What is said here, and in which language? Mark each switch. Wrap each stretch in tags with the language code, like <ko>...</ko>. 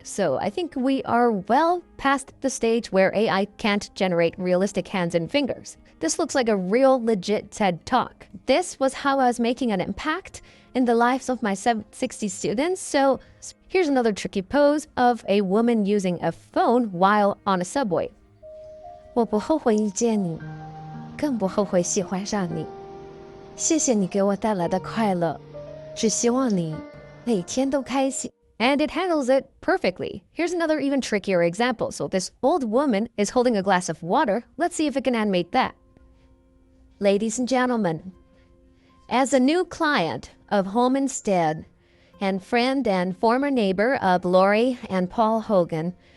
<en>So I think we are well past the stage where AI can't generate realistic hands and fingers. This looks like a real legit TED Talk. This was how I was making an impact in the lives of my 60 students. So here's another tricky pose of a woman using a phone while on a subway.</en> <zh>我不后悔遇见你，更不后悔喜欢上你。谢谢你给我带来的快乐。只希望你每天都开心.</zh> <en>And it handles it perfectly. Here's another even trickier example. So this old woman is holding a glass of water. Let's see if it can animate that. Ladies and gentlemen, as a new client of Home Instead, and friend and former neighbor of Lori and Paul Hogan.</en>